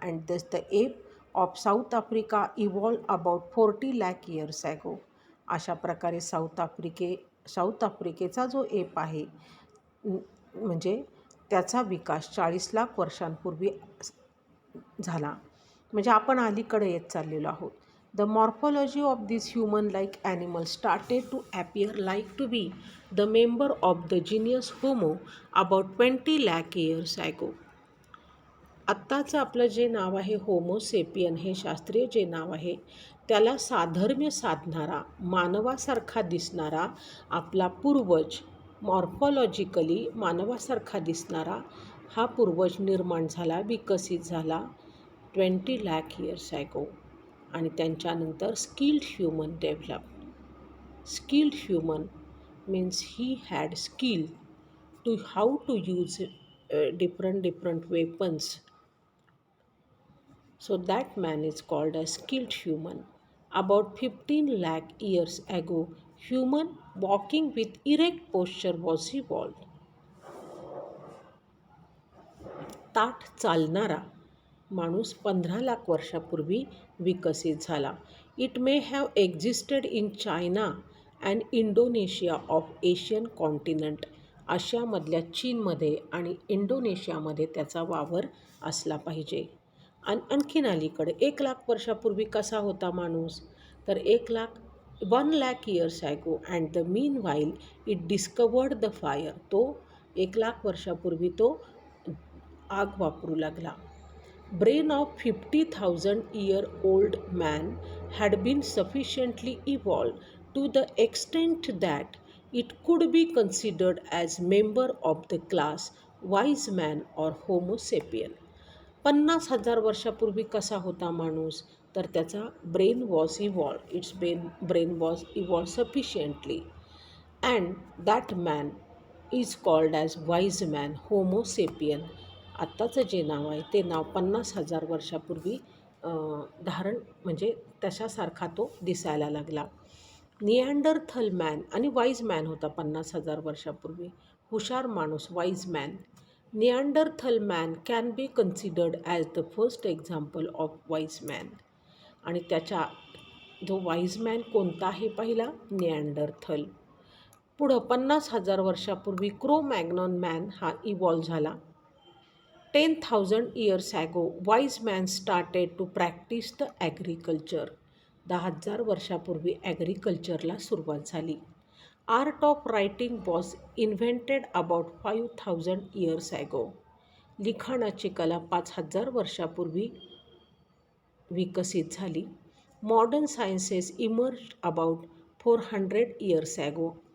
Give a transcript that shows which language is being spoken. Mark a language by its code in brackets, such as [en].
[en] And this the ape of South Africa evolve about 40 lakh years ago. [mr] अशा प्रकारे south आफ्रिकेचा जो एप आहे म्हणजे त्याचा विकास 40 लाख वर्षांपूर्वी झाला. म्हणजे आपण अलीकडे येत चाललेलो आहोत. [en] The morphology of these human-like animals started to appear like to be the member of the genus Homo about 20 lakh years ago. [mr] आत्ताचं आपलं जे नाव आहे होमोसेपियन हे शास्त्रीय जे नाव आहे त्याला साधर्म्य साधणारा मानवासारखा दिसणारा आपला पूर्वज मॉर्फॉलॉजिकली मानवासारखा दिसणारा हा पूर्वज निर्माण झाला विकसित झाला 20 लाख [en] Years ago. [mr] आणि त्यांच्यानंतर [en] Skilled human develop. Skilled human means he had skill to how to use different weapons. So that man is called a skilled human. About 15 lakh years ago, human walking with erect posture was evolved. [mr] ताठ चालणारा माणूस 15 लाख वर्षापूर्वी विकसित झाला. [en] It may have existed in China and Indonesia of Asian continent. [mr] आशियामधल्या चीनमध्ये आणि इंडोनेशियामध्ये त्याचा वावर असला पाहिजे. आणखीन अलीकडे 1 लाख वर्षापूर्वी कसा होता माणूस तर [en] 1 lakh years ago and the meanwhile it discovered the fire. [mr] तो 1 लाख वर्षापूर्वी तो आग वापरू लागला. [en] Brain of 50,000 year old man had been sufficiently evolved to the extent that it could be considered as member of the class wise man or homo sapien. [mr] 50,000 वर्षापूर्वी कसा होता माणूस तर त्याचा [en] Brain was evolve. Its brain was evolve sufficiently and that man is called as wise man Homo sapien. [mr] आत्ताचं जे नाव आहे ते नाव 50,000 वर्षापूर्वी म्हणजे तशासारखा तो दिसायला लागला. निअँडरथल मॅन आणि वाईज मॅन होता 50,000 वर्षापूर्वी. हुशार माणूस [en] Wise man. Neanderthal man can be considered as the first example of wise man. [mr] आणि त्याच्या जो वाईज मॅन कोणता आहे पहिला निअँडरथल. पुढं 50,000 वर्षापूर्वी क्रो मॅग्नॉन मॅन हा इव्हॉल्व झाला. [en] 10,000 years ago, wise man started to practice the agriculture. [mr] 10,000 वर्षापूर्वी ॲग्रिकल्चरला सुरुवात झाली. [en] Art of writing was invented about 5,000 years ago. [mr] लिखाणाची कला 5,000 वर्षापूर्वी विकसित झाली. [en] Modern sciences emerged about 400 years ago.